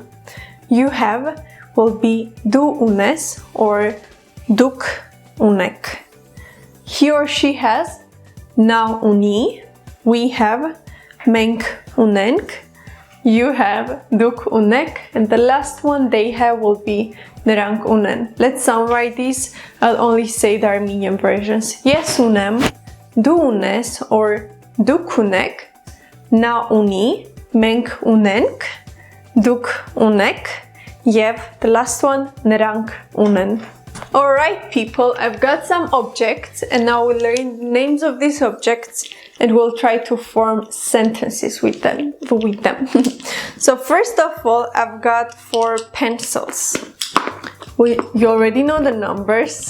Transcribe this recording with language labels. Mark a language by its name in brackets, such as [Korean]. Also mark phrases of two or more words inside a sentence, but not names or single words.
[English] You have will be [Armenian] դու ունես [English] or [Armenian] դուք ունեք. [English] He or she has [Armenian] նա ունի. [English] We have [Armenian] մենք ունենք. [English] You have [Armenian] դուք ունեք. [English] And the last one they have will be [Armenian] նրանք ունեն. [English] Let's summarize this. I'll only say the Armenian versions. [Armenian] Ես ունեմ, դու ունես or դուք ունեք, նա ունի, մենք ունենք, դուք ունեք, եւ [English] the last one [Armenian] նրանք ունեն. [English] Alright people, I've got some objects and now we'll learn the names of these objects and we'll try to form sentences with them. So first of all, I've got 4 pencils. You already know the numbers.